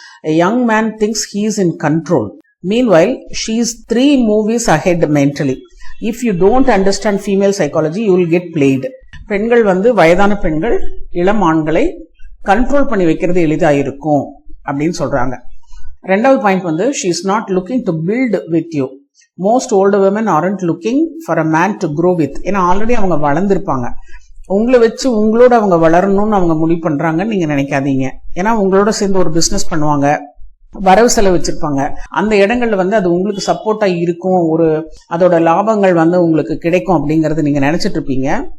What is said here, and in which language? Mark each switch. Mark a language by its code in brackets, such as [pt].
[en] Young man things he is in control. Meanwhile she is 3 movies ahead mentally. If you don't understand female psychology, you will get played. [ta] பெண்கள் வயதான பெண்கள் இளம் ஆண்களை control பண்ணி வைக்கிறது எளிதாயிருக்கும் அப்படின்னு சொல்றாங்க. ரெண்டாவது point [en] she is not looking to build with you. Most older women aren't looking for a man to grow with. [ta] ஏன்னா ஆல்ரெடி அவங்க வளர்ந்துருப்பாங்க. உங்களை வச்சு உங்களோட அவங்க வளரணும்னு அவங்க முடிவு பண்றாங்கன்னு நீங்க நினைக்காதீங்க. ஏன்னா உங்களோட சேர்ந்து ஒரு பிசினஸ் பண்ணுவாங்க, வரவு செலவு வச்சிருப்பாங்க. அந்த இடங்கள்ல அது உங்களுக்கு சப்போர்ட்டா இருக்கும், ஒரு அதோட லாபங்கள் உங்களுக்கு கிடைக்கும் அப்படிங்கறது நீங்க நினைச்சிட்டு இருப்பீங்க.